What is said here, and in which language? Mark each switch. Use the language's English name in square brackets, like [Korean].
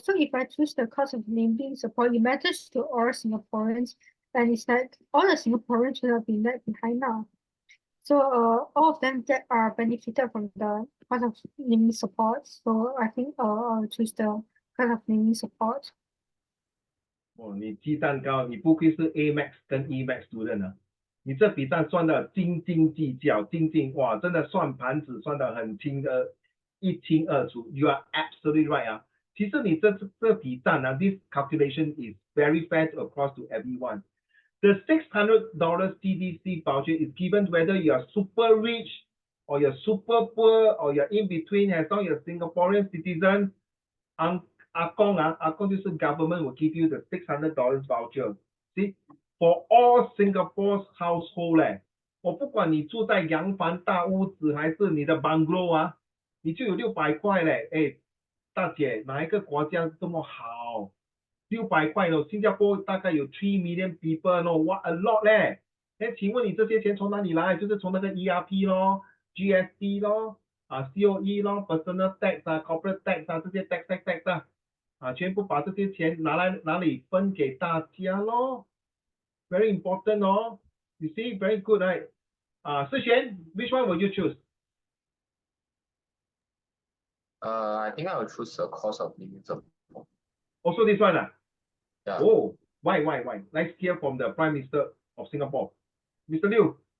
[English] So if I choose the cost of living support, it matters to all Singaporeans, and it's like all the Singaporeans will not be left behind now. So all of them are benefited from the cost of living support. So I think I'll choose the cost of living support. [Chinese] 哦，你鸡蛋糕，你不愧是 A Max 跟 E Max student 啊！你这笔账算的斤斤计较，哇，真的算盘子算的很一清二楚。 [English] You are absolutely right 啊！ [Chinese] 其实你这笔账呢， [English] this calculation is very fair across to everyone. The $600 TDC voucher is given whether you are super rich or you're super poor or you're in between, as long as you're Singaporean citizen. [Chinese] 阿公就是 [English] government will give you the $600 voucher. See, for all Singapore's household [Chinese] 嘞，我不管你住在洋房大屋子还是你的 bungalow 啊，你就有600块嘞。哎，大姐，哪一个国家这么好？600块呢？新加坡大概有 [English] 3 million people [Chinese] 呢， [English] what a lot [Chinese] 嘞。那请问你这些钱从哪里来？就是从那个 ERP 咯、GST 咯、COE 咯、personal tax 啊、corporate tax 啊这些 tax 啊，全部把这些钱拿来哪里分给大家咯？ [English] Very important [Chinese] 哦。 [English] You see, very good, right? 世贤 which one will you choose? I think I will choose the cost of living support. Also this one Yeah. Oh, why? Let's hear from the Prime Minister of Singapore, Mr. Liu.